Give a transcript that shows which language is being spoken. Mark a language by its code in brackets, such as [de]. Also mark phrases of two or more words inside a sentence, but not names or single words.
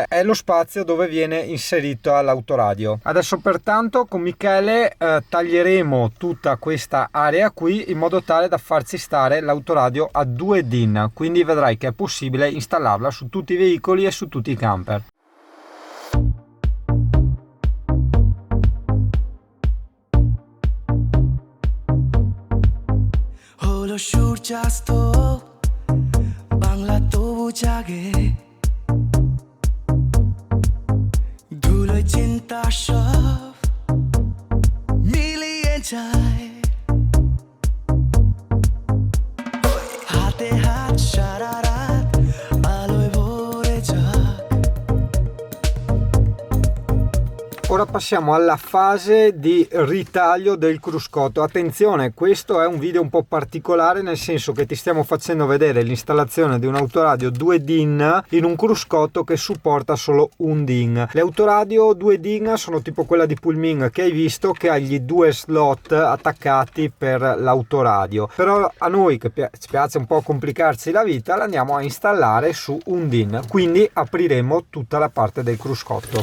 [it] È lo spazio dove viene inserito l'autoradio. Adesso pertanto con Michele taglieremo tutta questa area qui in modo tale da farci stare l'autoradio a 2 DIN, quindi vedrai che è possibile installarla su tutti i veicoli e su tutti i camper. [bn] সূর্যাস্ত বাংলা তবু জাগে ধুলোয় চিন্তা সব মিলিয়ে যায় হাতে হাত সারা রাত আলোয় ভরে যাক [it] ora passiamo alla fase di ritaglio del cruscotto. Attenzione, questo è un video un po' particolare, nel senso che ti stiamo facendo vedere l'installazione di un autoradio 2 DIN in un cruscotto che supporta solo un DIN. Le autoradio 2 DIN sono tipo quella di Pullman che hai visto, che ha gli due slot attaccati per l'autoradio, però a noi che ci piace un po' complicarci la vita l'andiamo a installare su un DIN, quindi apriremo tutta la parte del cruscotto.